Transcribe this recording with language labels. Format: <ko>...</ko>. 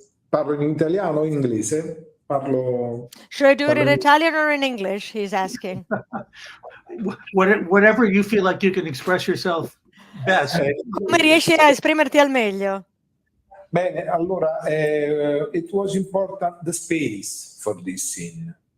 <it>Parlo in italiano o in inglese? Parlo.</it> <en>Should I do it in Italian or in English? He's asking. Whatever you feel like you can express yourself best.</en> <it>Come riesci a esprimerti al meglio? Bene, allora,</it> <en>it was important the space for this scene.</en>